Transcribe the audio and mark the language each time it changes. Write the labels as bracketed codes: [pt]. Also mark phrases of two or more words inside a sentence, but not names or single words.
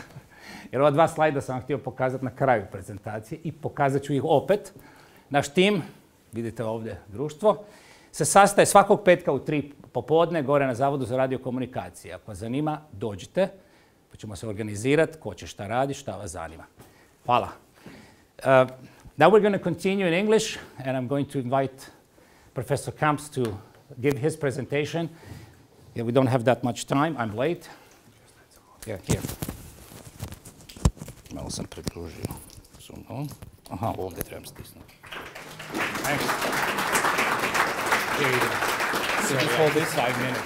[hr] Jer ova 2 slajda sam vam htio pokazati na kraju prezentacije i pokazat ću ih opet. Naš tim, vidite ovdje društvo, se sastaje svakog petka u 3 popodne gore na Zavodu za radiokomunikacije. Ako vas zanima, dođite, pa ćemo se organizirati, ko će šta radi, šta vas zanima. Hvala. [en] Now we're going to continue in English, and I'm going to invite Professor Kamps to give his presentation. Yeah, we don't have that much time. I'm late. Yeah, here. [hr] Malo sam pridružio. Aha, ovdje trebam stisnuti. [en] Thanks. Here you go. So just hold this 5 minutes.